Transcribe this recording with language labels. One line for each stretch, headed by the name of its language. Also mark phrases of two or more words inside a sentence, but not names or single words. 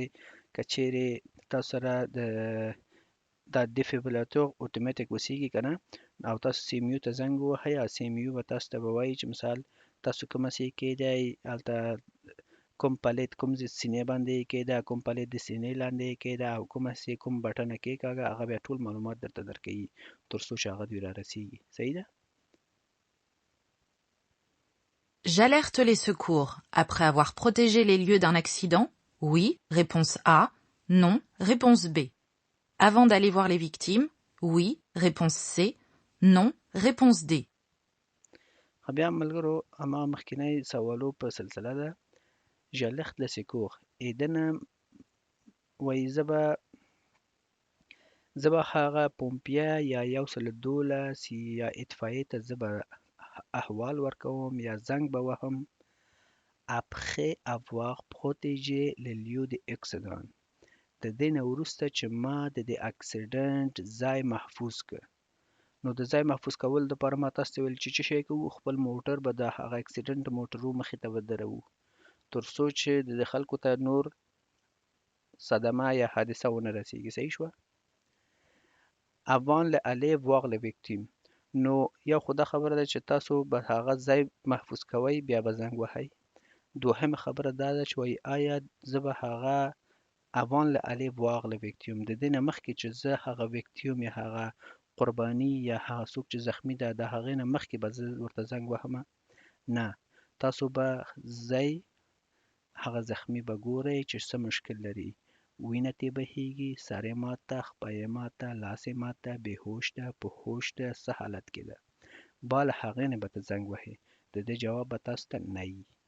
Pashto: که چیرې تاسو سره دا دیفیبریلاتور اتوماتیک اوسیږي که نه او تاسو سی ام یو ته زنګ ووهئ او سی ام یو به تاسو ته به وایي چې مثال تاسو کومه سي کېدی هلته کوم پلیټ کوم سینې باندې یې کېده کوم پلیټ د سینې لاندې یې کېده او کومه سي کوم بټنه کېکاږه هغه بیا ټول معلومات درته درکوي تر څو چې هغه دوی رارسیږي صحیح ده
French: J'alerte les secours après avoir protégé les lieux d'un accident. Oui, réponse A. Non, réponse B. Avant d'aller voir les victimes. Oui, réponse C. Non, réponse D.
Pashto: بیا ملګرو اما مخکینی سوالو په سلسله ده
French: j'alerte les secours
Pashto: دنه وایي زه به هغه پومپیه یا 112 یا اطفایې ته زه به احوال ورکوم یا زنګ به وهم
French: après avoir protégé les lieux de accident
Pashto: د دې نه وروسته چې ما د دې اکسیډنټ ځای محفوظ کړ نو د ځای محفوظ کول دپاره ما تاسو ته ویل چې څه شی کوو خپل موټر به د هغه اکسیډنټ موټرو مخې ته به دروو تر څو چې د خلکو ته نور صدمه یا حادثه ونه رسیږي صحیح شوه
French: avant d'aller voir les victimes
Pashto: نو یو خو دا خبره ده چې تاسو به هغه ځای محفوظ کوئ بیا به زنګ وهئ دوهمه خبره دا ده چې وایي آیا زه به هغه
French: avant aller voir le victime
Pashto: د دې نه مخکې چې زه هغه victime یا هغه قرباني یا هغه څوک چې زخمی ده د هغې نه مخکې به زه ورته زنګ وهمه نه تاسو به ځئ هغه زخمی به ګورئ چې څه مشکل لري وینه ترې بهیږي سر یې ماته خپه یې ماته لاس یې ماته بېهوش ده په هوش ده څه حالت کې ده با له هغې نه به ته زنګ وهې د دې جواب به تاسو ته نه وي